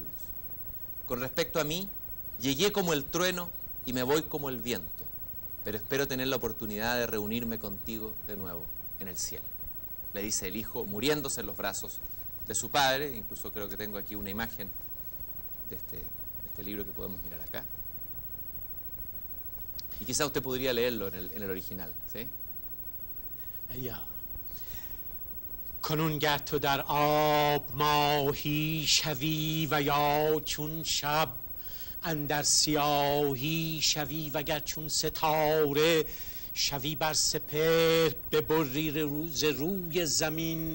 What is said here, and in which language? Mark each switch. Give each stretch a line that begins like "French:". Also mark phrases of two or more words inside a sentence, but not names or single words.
Spanish: Con respecto a mí, llegué como el trueno y me voy como el viento, pero espero tener la oportunidad de reunirme contigo de nuevo en el cielo. Le dice el hijo, muriéndose en los brazos de su padre. Incluso creo que tengo aquí una imagen de este libro que podemos mirar acá. Y quizá usted podría leerlo en el original, ¿sí? Yeah.
Persian: کنونگر تو در آب ماهی شوی و یا چون شب اندر سیاهی شوی وگر چون ستاره شوی بر سپهر ببری روی زمین